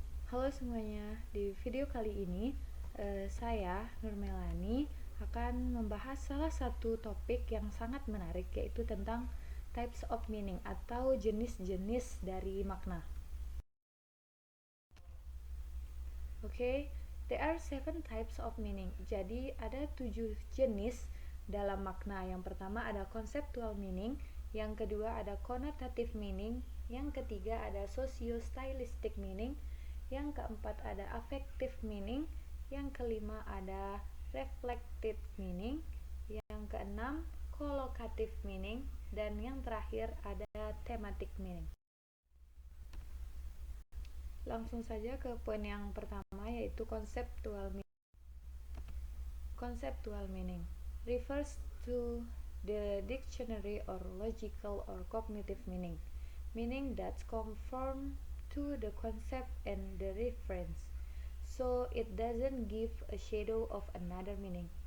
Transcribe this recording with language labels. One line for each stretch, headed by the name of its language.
Indonesian: Halo semuanya, di video kali ini saya Nur Melani akan membahas salah satu topik yang sangat menarik, yaitu tentang types of meaning atau jenis-jenis dari makna.
English: There are 7 types of meaning.
Indonesian: Jadi ada 7 jenis dalam makna. Yang pertama ada conceptual meaning, yang kedua ada connotative meaning, yang ketiga ada socio-stylistic meaning, yang keempat ada affective meaning, yang kelima ada reflective meaning, yang keenam collocative meaning, dan yang terakhir ada thematic meaning. Langsung saja ke poin yang pertama, yaitu conceptual meaning.
English: Conceptual meaning refers to the dictionary or logical or cognitive meaning, meaning that conform to the concept and the reference, so it doesn't give a shadow of another meaning.